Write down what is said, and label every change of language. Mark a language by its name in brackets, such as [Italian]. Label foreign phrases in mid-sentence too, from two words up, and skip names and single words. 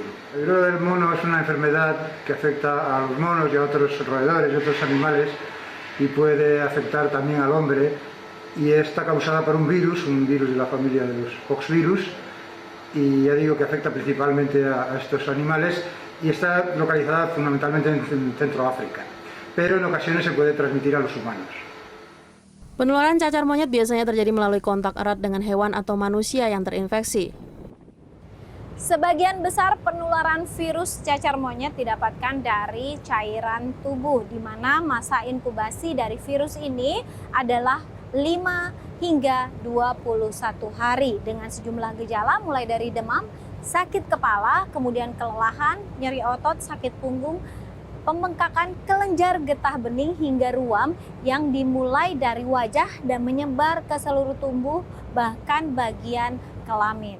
[Spanish] El viruela del mono es una enfermedad que afecta a los monos y a otros roedores y otros animales y puede afectar también al hombre, y está causada por un virus de la familia de los poxvirus, y ya digo que afecta principalmente a estos animales y está localizada fundamentalmente en Centroáfrica, pero en ocasiones se puede transmitir a los humanos. [Indonesian] Penularan cacar monyet biasanya terjadi melalui kontak erat dengan hewan atau manusia yang terinfeksi. Sebagian besar penularan virus cacar monyet didapatkan dari cairan tubuh, di mana masa inkubasi dari virus ini adalah 5 hingga 21 hari dengan sejumlah gejala mulai dari demam, sakit kepala, kemudian kelelahan, nyeri otot, sakit punggung, pembengkakan kelenjar getah bening hingga ruam yang dimulai dari wajah dan menyebar ke seluruh tubuh bahkan bagian kelamin.